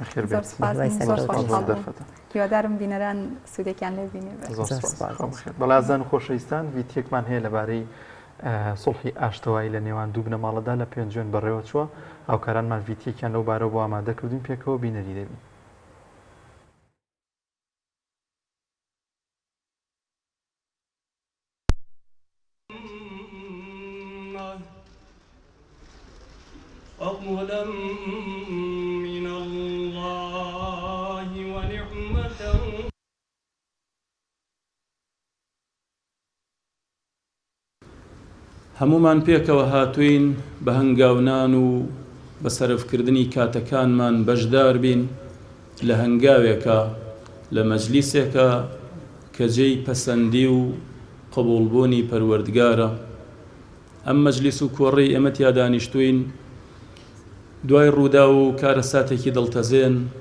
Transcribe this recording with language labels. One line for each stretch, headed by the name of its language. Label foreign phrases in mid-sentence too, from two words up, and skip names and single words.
Central Kurdish: هیوادارم بینەران سوودێکیان لێ بینێ. بەڵازان و خۆشەویستان ڤیدیۆکمان هەیە لەبارەی سڵحی ئاشتەوایی لە نێوان دوو بنەماڵەدا لە پێنجێن بەڕێوە چووە هاوکارانمان ڤیدیۆکیان لەو بارەوە بۆ ئامادە کردوین پێکەوە بینەری دەبین.
Arabic: فضلا من الله ونعمة
Central Kurdish: هەمومان پێکەوە هاتوین بە هەنگاونان و بە سەرفکردنی کاتەکانمان بەشدار بین لە هەنگاوێکە لە مەجلیسێکە کە جێی پەسەندی و قبوڵبوونی پەروەردگارە ئەم مەجلیس و کۆڕەی ئێمە تیا دانیشتوین دوای ڕوودا و کارە ساتێکی دڵتەزێن